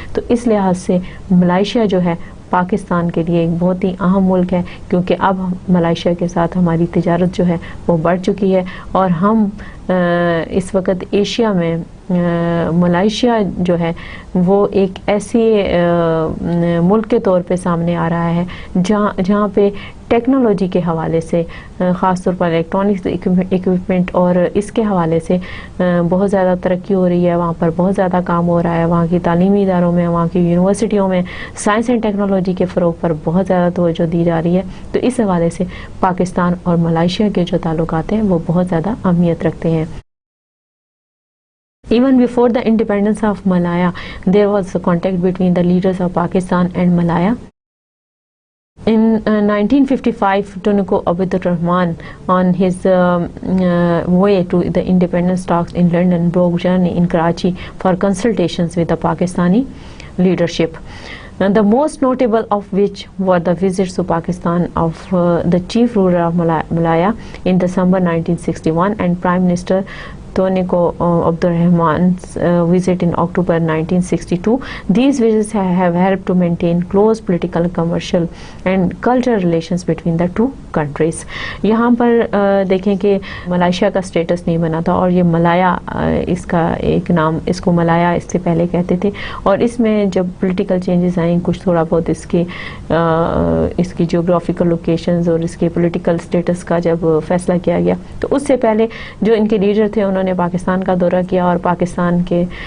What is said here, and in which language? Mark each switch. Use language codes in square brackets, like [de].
[ur] تو اس لحاظ سے ملائیشیا جو ہے پاکستان کے لیے ایک بہت ہی اہم ملک ہے، کیونکہ اب ملائیشیا کے ساتھ ہماری تجارت جو ہے وہ بڑھ چکی ہے، اور ہم اس وقت ایشیا میں ملائیشیا جو ہے وہ ایک ایسی ملک کے طور پہ سامنے آ رہا ہے جہاں پہ ٹیکنالوجی کے حوالے سے، خاص طور پر الیکٹرانکس اکوپمنٹ اور اس کے حوالے سے بہت زیادہ ترقی ہو رہی ہے. وہاں پر بہت زیادہ کام ہو رہا ہے، وہاں کی تعلیمی اداروں میں، وہاں کی یونیورسٹیوں میں سائنس اینڈ ٹیکنالوجی کے فروغ پر بہت زیادہ توجہ دی جا رہی ہے. تو اس حوالے سے پاکستان اور ملائیشیا کے جو تعلقات ہیں وہ بہت زیادہ اہمیت رکھتے ہیں. [en] Even before the independence of Malaya, there was a contact between the leaders of Pakistan and Malaya. In 1955, Tunku Abdur Rahman, on his way to the independence talks in London, broke journey in Karachi for consultations with the Pakistani leadership. And the most notable of which were the visits to Pakistan of the chief ruler of Malaya in December 1961 and Prime Minister Tunku Abdur Rahman's visit in October 1962. These visits have helped to maintain close political, commercial and cultural relations between the two countries. [ur] یہاں پر دیکھیں کہ Malaysia کا status نہیں بنا تھا، اور یہ ملایا اس کا ایک نام، اس کو ملایا اس سے پہلے کہتے تھے، اور اس میں جب پولیٹیکل چینجز آئیں، کچھ تھوڑا بہت اس کی جیوگرافیکل لوکیشنز اور اس کے پولیٹیکل سٹیٹس کا جب فیصلہ کیا گیا، تو اس سے پہلے جو ان کے لیڈر تھے انہوں نے پاکستان کا دورہ کیا، اور پاکستان کے